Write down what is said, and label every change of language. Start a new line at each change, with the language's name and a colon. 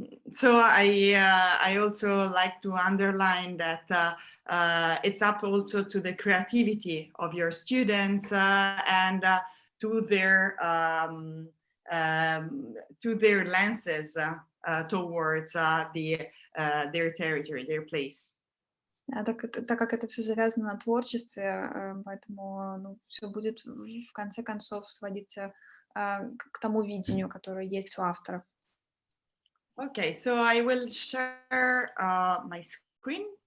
English: So I also like to underline that it's up also to the creativity of your students and to their lenses towards their territory, their place.
Russian: Так как это все завязано на творчестве, поэтому все будет в конце концов сводиться к тому видению, которое есть у авторов.
English: Okay, so I will share my screen.